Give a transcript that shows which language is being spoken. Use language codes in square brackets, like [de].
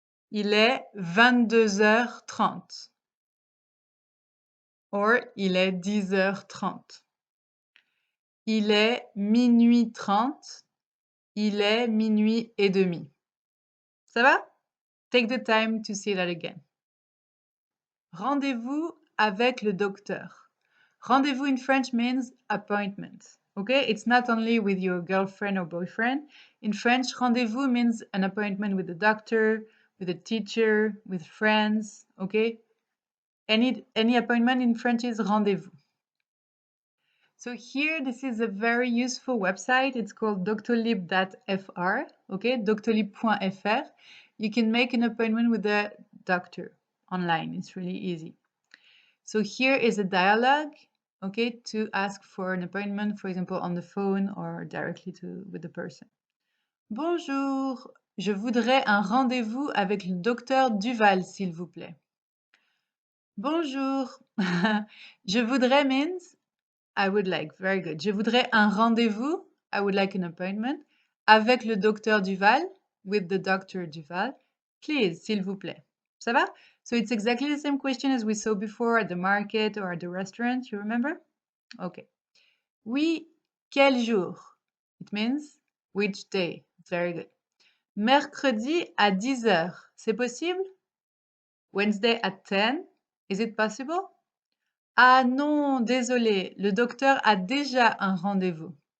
[fr] Il est 22h30 or il est 10h30. Il est minuit 30. Il est minuit et demi. Ça va? [en] Take the time to see that again. [fr] Rendez-vous avec le docteur. [en] Rendezvous in French means appointment. Okay, it's not only with your girlfriend or boyfriend. In French, rendezvous means an appointment with the doctor, with a teacher, with friends. Okay, any appointment in French is rendezvous. So here, this is a very useful website. It's called doctolib.fr. Okay, doctolib.fr. You can make an appointment with the doctor online. It's really easy. So here is a dialogue, okay, to ask for an appointment, for example, on the phone or directly with the person. [fr] Bonjour, je voudrais un rendez-vous avec le docteur Duval, s'il vous plaît. Bonjour, je voudrais [en] means I would like, very good. [fr] Je voudrais un rendez-vous, [en] I would like an appointment, [fr] avec le docteur Duval, [en] with the doctor Duval, please, [fr] s'il vous plaît. Ça va? [en] So it's exactly the same question as we saw before at the market or at the restaurant, you remember? Okay. [fr] Oui, quel jour? [en] It means which day. Very good. [fr] Mercredi à 10h, c'est possible? [en] Wednesday at 10, is it possible? [fr] Ah non, désolé, le docteur a déjà un rendez-vous.